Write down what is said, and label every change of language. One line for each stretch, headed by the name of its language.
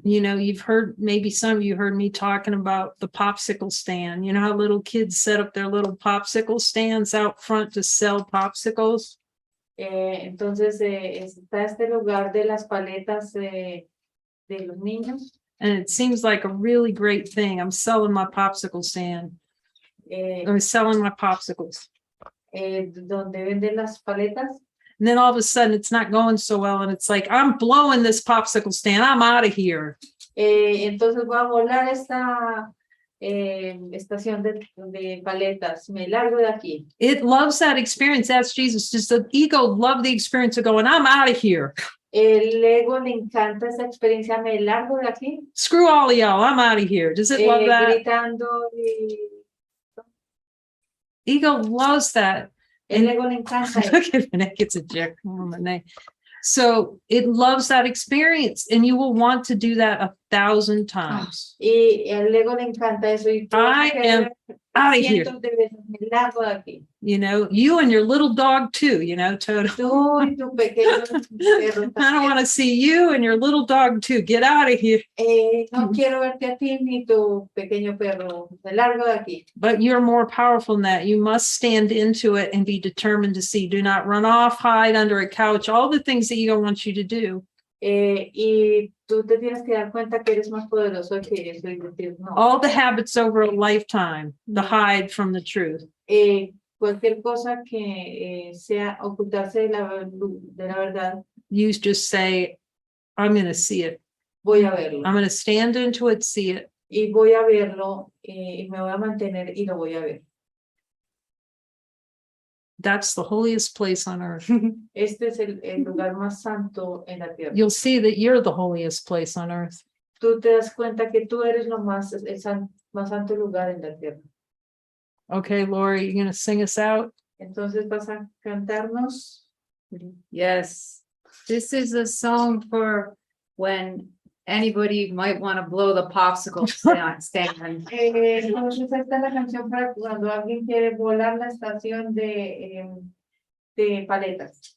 English: You know, you've heard, maybe some of you heard me talking about the popsicle stand. You know how little kids set up their little popsicle stands out front to sell popsicles?
Spanish: Entonces está este lugar de las paletas de los niños.
English: And it seems like a really great thing. I'm selling my popsicle stand. I'm selling my popsicles.
Spanish: Donde venden las paletas.
English: And then all of a sudden it's not going so well. And it's like, I'm blowing this popsicle stand. I'm out of here.
Spanish: Entonces voy a volar esta estación de paletas. Me largo de aquí.
English: It loves that experience. That's Jesus. Just the ego love the experience of going, I'm out of here.
Spanish: El ego le encanta esa experiencia. Me largo de aquí.
English: Screw all of y'all. I'm out of here. Does it love that?
Spanish: Gritando.
English: Ego loves that.
Spanish: El ego le encanta.
English: Look at Renee gets a jerk from Renee. So it loves that experience, and you will want to do that 1,000 times.
Spanish: Y el ego le encanta eso. Y
English: I am out of here.
Spanish: cientos de veces me largo de aquí.
English: You know, you and your little dog too, you know, Toto.
Spanish: Tú y tu pequeño perro
English: I don't
Spanish: también.
English: want to see you and your little dog too. Get out of here.
Spanish: No quiero verte a ti ni tu pequeño perro. Me largo de aquí.
English: But you're more powerful than that. You must stand into it and be determined to see. Do not run off, hide under a couch, all the things that you don't want you to do.
Spanish: Y tú te tienes que dar cuenta que eres más poderoso que eso y decir no.
English: All the habits over a lifetime, to hide from the truth.
Spanish: Cualquier cosa que sea ocultarse de la verdad,
English: You just say, I'm going to see it.
Spanish: voy a verlo.
English: I'm going to stand into it, see it.
Spanish: Y voy a verlo y me voy a mantener y lo voy a ver.
English: That's the holiest place on earth.
Spanish: Este es el lugar más santo en la tierra.
English: You'll see that you're the holiest place on earth.
Spanish: Tú te das cuenta que tú eres lo más, más santo lugar en la tierra.
English: Okay, Lorrie, you're going to sing us out?
Spanish: Entonces vas a cantarnos.
English: Yes, this is a song for when anybody might want to blow the popsicle stand.
Spanish: Entonces esta es la canción para cuando alguien quiere volar la estación de paletas.